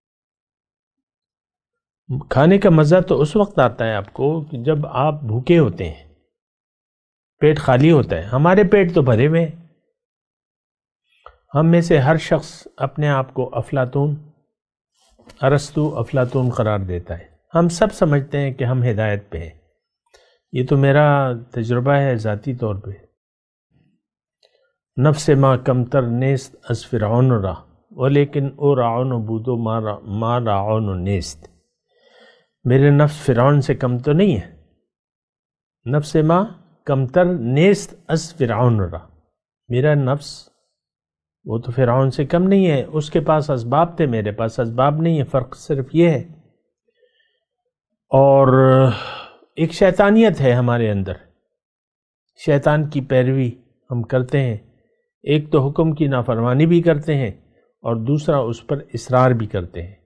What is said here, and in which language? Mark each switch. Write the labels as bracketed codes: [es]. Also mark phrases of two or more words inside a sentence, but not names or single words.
[ur] کھانے کا مزہ تو اس وقت آتا ہے آپ کو کہ جب آپ بھوکے ہوتے ہیں، پیٹ خالی ہوتا ہے۔ ہمارے پیٹ تو بھرے ہوئے ہیں، ہم میں سے ہر شخص اپنے آپ کو افلاطون، ارسطو افلاطون قرار دیتا ہے۔ ہم سب سمجھتے ہیں کہ ہم ہدایت پہ ہیں، یہ تو میرا تجربہ ہے ذاتی طور پہ۔ [fa] نفس ما کمتر نیست از فرعون را ولیکن او راعون بودو ما راعون نیست، [ur] میرے نفس فرعون سے کم تو نہیں ہے۔ [fa] نفس ما کمتر نیست از فرعون را، [ur] میرا نفس وہ تو فرعون سے کم نہیں ہے، اس کے پاس اسباب تھے، میرے پاس اسباب نہیں ہے، فرق صرف یہ ہے۔ اور ایک شیطانیت ہے ہمارے اندر، شیطان کی پیروی ہم کرتے ہیں، ایک تو حکم کی نافرمانی بھی کرتے ہیں اور دوسرا اس پر اصرار بھی کرتے ہیں۔